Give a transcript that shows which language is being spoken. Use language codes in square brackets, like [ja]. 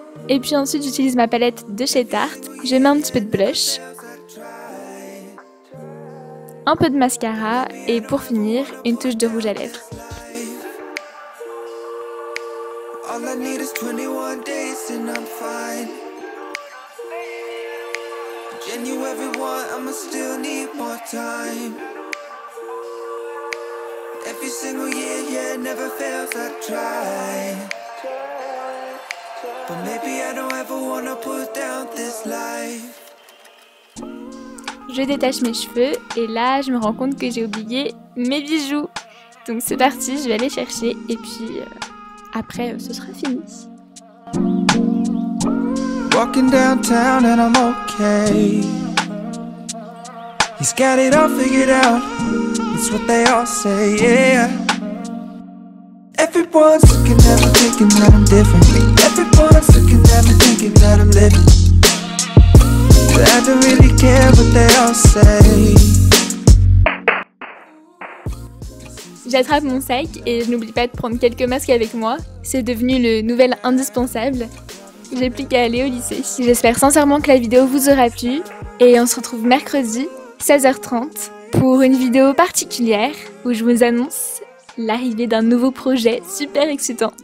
[fr] Et puis ensuite j'utilise ma palette de chez Tarte. Je mets un petit peu de blush, un peu de mascara et pour finir une touche de rouge à lèvres. [en] All I need is 21 days and I'm fine. Genuine everyone, I'ma still need more time. Every single year, yeah, it never fails, I try. But maybe I don't ever wanna put down this life. [fr] Je détache mes cheveux et là je me rends compte que j'ai oublié mes bijoux. Donc c'est parti, je vais aller chercher et puis après ce sera fini. [en] Walking downtown and I'm okay. He's got it all figured out. It's what they all say, yeah. Everyone's looking at me thinking that I'm different. Everyone's looking at me thinking that I'm living. But I don't really care what they all say. [fr] J'attrape mon sac et je n'oublie pas de prendre quelques masques avec moi. C'est devenu le nouvel indispensable. J'ai plus qu'à aller au lycée. J'espère sincèrement que la vidéo vous aura plu et on se retrouve mercredi 16h30 pour une vidéo particulière où je vous annonce l'arrivée d'un nouveau projet super excitant.